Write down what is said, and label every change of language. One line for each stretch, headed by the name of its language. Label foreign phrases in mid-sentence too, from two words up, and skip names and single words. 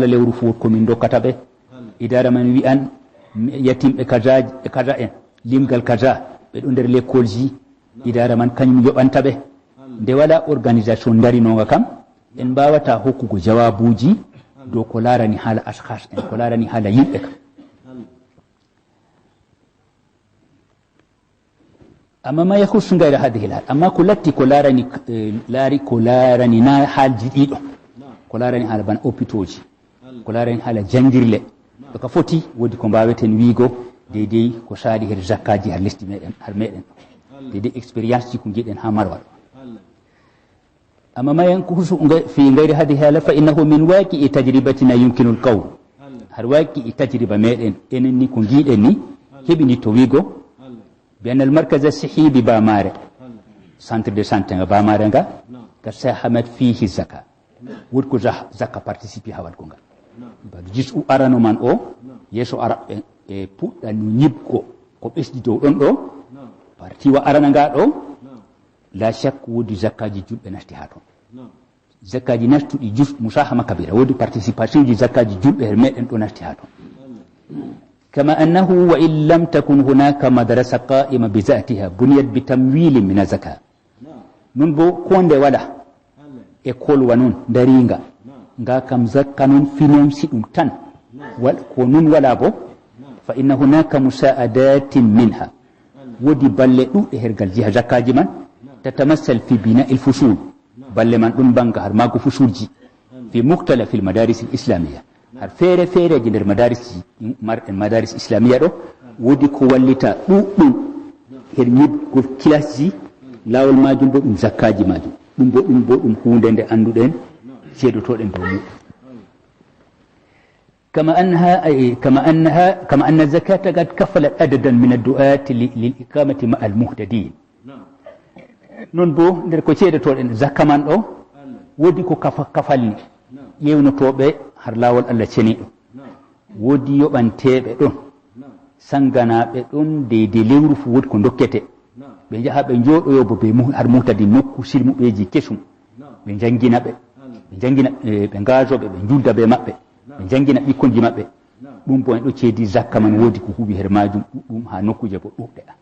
Fula: lewru fuu komin dokkata ɓe idara man wi'an yatimɓe kaza en limgal kaza ɓe ɗo nder l'école ji idara man kañum yoɓanta ɓe nde wala organisation darinonga kam en mbawata hokkugo jawabuji dow ko larani haala ashkhas en ko larani haala yimɓe kam amma
Arabic: ما يخص غير هذه الحال
Fula: amma ko latti ko larani na haalji ɗiɗo ko larani haala bana hôpitaux ji ko larani haala jangirle to ka foti wodi ko mbaweten wiigo deydey ko saali her zakkaji har lesdi meɗen har meɗen deydey expérience ji ko giɗen ha marwa amma mayen ko
Arabic: يخص في غير هذه الحالة فإنه من واقع تجربتنا يمكن القول
Fula: har
Arabic: واقع تجربة
Fula: meɗen enen ni ko giɗen ni heɓini to wiigo
Arabic: بأن المركز الصحي ب
Fula: bamare
French: centre de santé
Fula: nga bamare nga ka
Arabic: ساهمت فيه
Fula: zaka wodi ko zakka participer hawal ko ngal badu jisu arano man o yeso araɓe e puɗɗa no ñibgo ko ɓesdi dow ɗon ɗo partiwa arana nga ɗo la chaque wodi zakkaji julɓe nasti ha toon zakkaji nastuɗi jus
Arabic: مساهمة كبيرة
Fula: wodi participation ji zakkaji julɓe her meɗen ɗo nasti ha toon
Arabic: كما أنه وإن لم تكن هناك مدرسة قائمة بذاتها بنيت بتمويل من الزكاة
Fula: non bo konde wala
Arabic: école
Fula: wa noon daringa nga kam zakka noon finance ɗum tan ko nun wala bo
Arabic: فإن هناك مساعدة منها
Fula: wodi balle ɗuɗɗe hergal jiha zakkaji man
Arabic: تتمثل في بناء الفصول
Fula: balle man ɗum banga har mago fusulji
Arabic: في مختلف المدارس الإسلامية
Fula: har feere feereji nder madaris marɗen
Arabic: مدارس إسلامية
Fula: ɗo wodi ko wallita ɗuɗɗum her ñibgol classe ji lawol majum bo ɗum zakkaji majum ɗum bo ɗum hunde nde anduɗen seedotoɗen dow muɗum
Arabic: كما أن الزكاة قد كفلت عددا من الدعاة للإقامة مع المهتدين
Fula: non bo nder ko ceedotoɗen zakka man ɗo wodi ko kafalni yewnotoɓe har lawol Allah ceniɗo wodi yoɓanteɓe ɗon sanganaɓe ɗon deyde lewru fu wodi ko dokkete ɓe jaha ɓe jooɗoyo bo ɓe har muhtadi nokku silmuɓeji kesum ɓe jangina ɓe ɓe gazoɓe ɓe julda be maɓɓe ɓe jangina ɓikkonji maɓɓe ɗum bo en ɗo ceedi zakka man wodi ko huuɓi her majum ɗuɗɗum ha nokkuje bo ɗuɗɗe